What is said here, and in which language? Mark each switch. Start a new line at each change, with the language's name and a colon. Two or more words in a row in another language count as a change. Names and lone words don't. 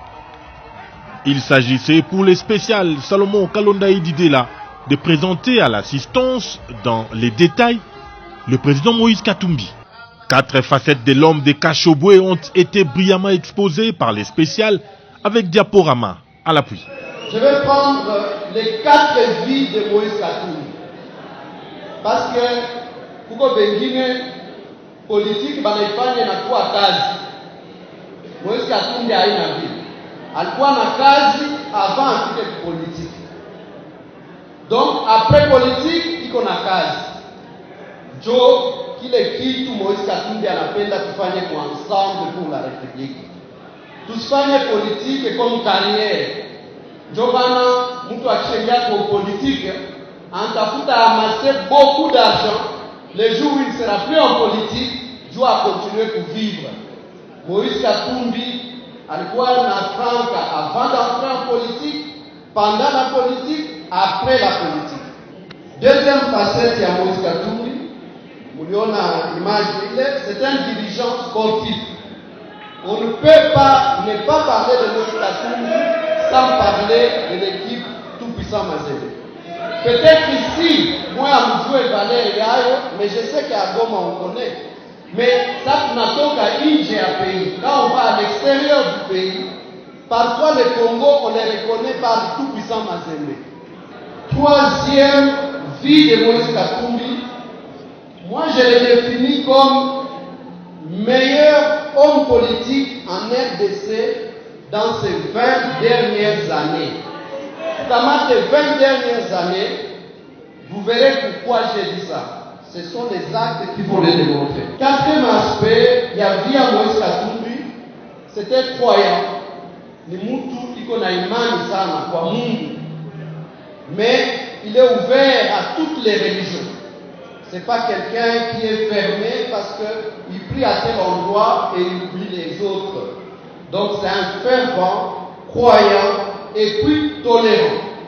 French: Il s'agissait pour le spécial Salomon Kalonda Ididela de présenter à l'assistance dans les détails le président Moïse Katumbi. 4 facettes de l'homme de Kachobwe ont été brillamment exposées par les spéciales avec diaporama à l'appui. Je vais prendre les 4 vies de Moïse Katumbi. Parce que
Swahili: kuko bengine politique banaifanya na kuwa kazi. Moïse Katumbi haina vie. Alikuwa na kazi avant afike politique.
French: Donc après
Swahili: politique iko na kazi. Jo kile kitu Moïse Katumbi anapenda tufanye kwa ensemble
French: pour la République.
Swahili: Tusifanye
French: politique comme carrière.
Swahili: Jo bana mtu akishaingia kwa politique anatafuta
French: amasser beaucoup d'argent. Le jour où il ne sera plus en politique, doit continuer pour vivre.
Swahili: Moïse Katumbi alikuwa na franca
French: avant d'entrer en politique, pendant la politique, après la politique. Deuxième facette de Moïse Katumbi,
Swahili: muliona image ile,
French: c'est un dirigeant sportif. On ne peut pas ne pas parler de Moïse Katumbi sans parler de l'équipe Tout-Puissant Mazembe. Peut-être ici, moi, je joue Valère Yayo, mais je sais qu'à Goma, on connaît. Mais ça,
Swahili: tunatoka nje ya pays.
French: Quand on va à l'extérieur du pays, parfois le Congo, on les reconnaît par Tout-Puissant Mazembe. Troisième vie de Moïse Katumbi, moi, je le définis comme meilleur homme politique en RDC dans ces 20 dernières années. Dans les 20 dernières années, vous verrez pourquoi j'ai dit ça. Ce sont les actes qui vont le démontrer. Quatrième aspect, il y a via Moïse Katumbi, c'était croyant.
Swahili: Ni mtu iko na imani sana kwa Mungu.
French: Mais il est ouvert à toutes les religions. C'est pas quelqu'un qui est fermé parce qu'il prie à tel endroit et il oublie les autres. Donc c'est un fervent, croyant et puis tolérant.